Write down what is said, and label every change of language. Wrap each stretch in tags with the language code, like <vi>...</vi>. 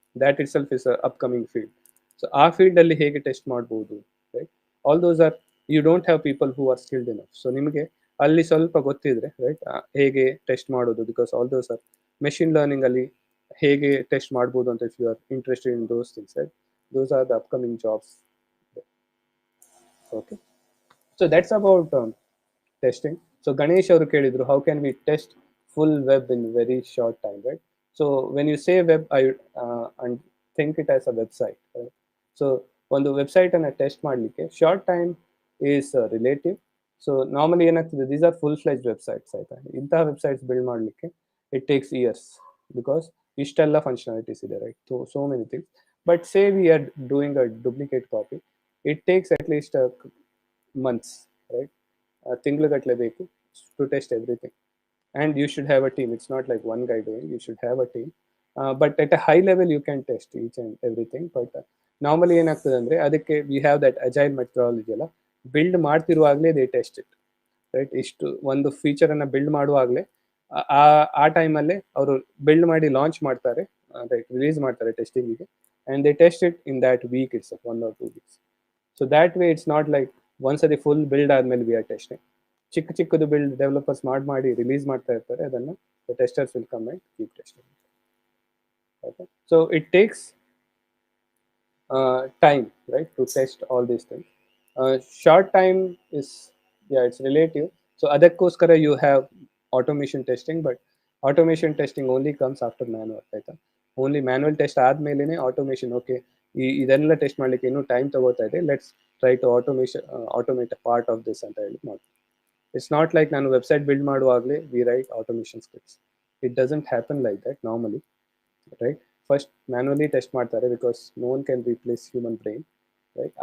<en>That itself is a upcoming field.</en> <kn>So ಆ ಫೀಲ್ಡಲ್ಲಿ ಹೇಗೆ ಟೆಸ್ಟ್ ಮಾಡ್ಬೋದು,</kn> <en>Right. All those are, you don't have people who are skilled enough.</en> <kn>So ನಿಮಗೆ ಅಲ್ಲಿ ಸ್ವಲ್ಪ ಗೊತ್ತಿದ್ರೆ,</kn> <en>right,</en> <kn>ಹೇಗೆ ಟೆಸ್ಟ್ ಮಾಡೋದು,</kn> <en>because all those are machine learning</en> <kn>ಅಲ್ಲಿ ಹೇಗೆ ಟೆಸ್ಟ್ ಮಾಡ್ಬೋದು ಅಂತ.</kn> <en>If you are interested in those things, right, those are the upcoming jobs. Okay, so that's about testing. So Ganesh</en> <kn>ಅವರು ಕೇಳಿದ್ರು,</kn> <en>how can we test full web in very short time, right? So when you say web, I and think it as a website, right?</en> <kn>So ಒಂದು website ಅನ್ನ test ಮಾಡಲಿಕ್ಕೆ</kn> <en>Short time is relative.</en> <kn>So normally ಏನಾಗ್ತದೆ,</kn> <en>these are full fledged websites,</en> <kn>ಆಯ್ತಾ. ಇಂತಹ websites build ಮಾಡಲಿಕ್ಕೆ</kn> <en>it takes years,</en> <kn>because ಇಷ್ಟೆಲ್ಲ functionalities ಇದೆ, right.</kn> <en>So many things. But say we are doing a duplicate copy, it takes at least months, right?</en> <kn>ತಿಂಗಳುಗಟ್ಟಲೆ ಬೇಕು</kn> <en>to test everything. And you should have a team. It's not like one guy doing, you should have a team. But at a high level you can test each and everything. But normally</en> <kn>ಏನಾಗ್ತದೆ ಅಂದರೆ ಅದಕ್ಕೆ</kn> <en>we have that agile methodology ಅಲ್ಲ,</en> <kn>build ಮಾಡ್ತಿರುವಾಗಲೇ</kn> <en>they test it, right.</en> <kn>ಇಷ್ಟು ಒಂದು ಫೀಚರನ್ನು build ಮಾಡುವಾಗಲೇ ಆ ಟೈಮಲ್ಲೇ ಅವರು build ಮಾಡಿ ಲಾಂಚ್ ಮಾಡ್ತಾರೆ, ರೈಟ್, ರಿಲೀಸ್ ಮಾಡ್ತಾರೆ ಟೆಸ್ಟಿಂಗಿಗೆ.</kn> <en>and they test it in that week itself, 1 or 2 weeks. So that way it's not like once the full build ಆದ್ಮೇಲೆ we are testing.</en> <kn>ಚಿಕ್ಕದು ಬಿಲ್ಡ್ ಡೆವಲಪರ್ಸ್ ಮಾಡಿ ರಿಲೀಸ್ ಮಾಡ್ತಾ ಇರ್ತಾರೆ, ಅದನ್ನು</kn> <en>the testers will come and keep testing. Okay, so it takes time, right, to test all these things. Short time is, yeah, it's relative. So ಅದಕ್ಕೋಸ್ಕರ you have automation testing, but automation testing only comes after manual, ಆಯ್ತಾ.</en> <kn>Only manual test ಆದಮೇಲೆ automation, okay, ಇದೆಲ್ಲ test ಮಾಡಲಿಕ್ಕೆ ಇನ್ನೂ time ತಗೋತಾ ಇದೆ,</kn> <en>let's try to automate a part of this</en> <kn>ಅಂತ ಹೇಳಿ ಮಾಡಿ.</kn> <en>it's not like</en> <kn>ನಾನು website build ಮಾಡುವಾಗಲೇ</kn> <en>We write automation scripts. It doesn't happen like that normally, right.</en> <kn>First manually test ಮಾಡ್ತಾರೆ,</kn> <en>Because no one can replace human brain, right.</en>